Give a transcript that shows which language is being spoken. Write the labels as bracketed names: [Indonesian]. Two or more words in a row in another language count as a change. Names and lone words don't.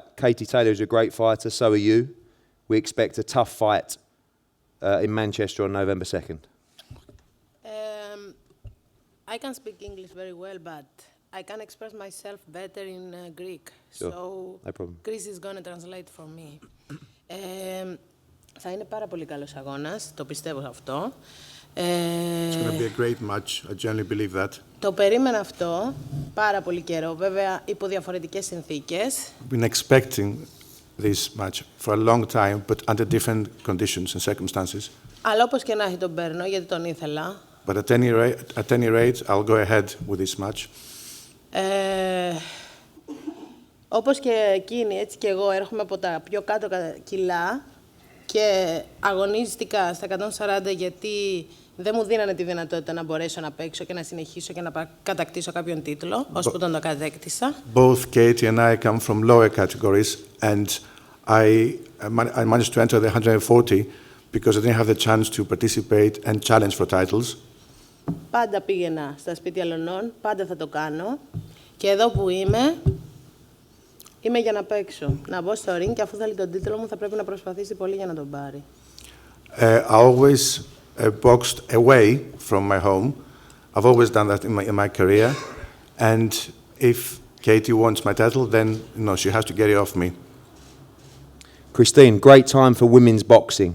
[English] Katie Taylor is a great fighter, so are you. We expect a tough fight in Manchester on November 2nd? I can speak English very well, but I can express myself better in Greek. Sure. So No problem. Chris is going to translate for me. [Greek] Θα είναι πάρα πολύ καλός αγώνας, το πιστεύω αυτό. [English] It's going to be a great match. I genuinely believe that. [Greek] Το περίμενα αυτό πάρα πολύ καιρό, βέβαια υπό διαφορετικές συνθήκες. [English] I've been expecting this match for a long time, but under different conditions and circumstances. [Greek] Αλλά όπως και να έχει τον παίρνω, γιατί τον ήθελα. [English] But at any rate, I'll go ahead with this match. [Greek] Όπως και εκείνη, έτσι και εγώ έρχομαι από τα πιο κάτω κιλά και αγωνίστηκα στα 140 γιατί δεν μου δίνανε τη δυνατότητα να μπορέσω να παίξω και να συνεχίσω και να κατακτήσω κάποιον τίτλο, ώσπου τον το κατέκτησα. [English] Both Katie and I come from lower categories, and I managed to enter the 140 because I didn't have the chance to participate and challenge for titles. [Greek] Πάντα πήγαινα στα σπίτια αλωνών, πάντα θα το κάνω. Και εδώ που είμαι για να παίξω. Να μπω στο ring και αφού θέλει τον τίτλο μου θα πρέπει να προσπαθήσει πολύ για να τον πάρει. [English] I always boxed away from my home. I've always done that in my career. And if Katie wants my title, then she has to get it off me. Christine, great time for women's boxing.